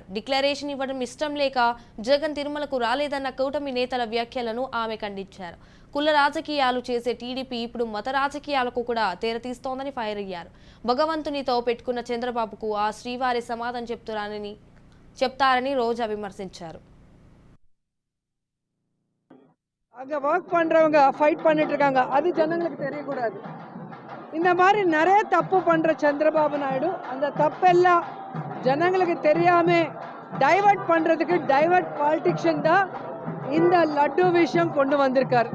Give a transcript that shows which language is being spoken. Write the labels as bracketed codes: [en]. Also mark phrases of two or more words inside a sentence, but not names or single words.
[te] డిక్లరేషన్ ఇవ్వడం ఇష్టం లేక జగన్ తిరుమలకు రాలేదన్న కూటమి నేతల వ్యాఖ్యలను ఆమె ఖండించారు. కుల రాజకీయాలు చేసే టీడీపీ ఇప్పుడు మత రాజకీయాలకు కూడా తెరతీస్తోందని ఫైర్ అయ్యారు. భగవంతునితో పెట్టుకున్న చంద్రబాబుకు ఆ శ్రీవారి సమాధానం చెప్తారని రోజా విమర్శించారు. [ta] அங்கே ஒர்க் பண்ணுறவங்க ஃபைட் பண்ணிட்டு இருக்காங்க, அது ஜனங்களுக்கு தெரியக்கூடாது. இந்த மாதிரி நிறைய தப்பு பண்ணுற சந்திரபாபு நாயுடு அந்த தப்பெல்லாம் ஜனங்களுக்கு தெரியாமல் டைவர்ட் பண்ணுறதுக்கு [en] divert politics [ta] தான் இந்த லட்டு விஷயம் கொண்டு வந்திருக்கார்.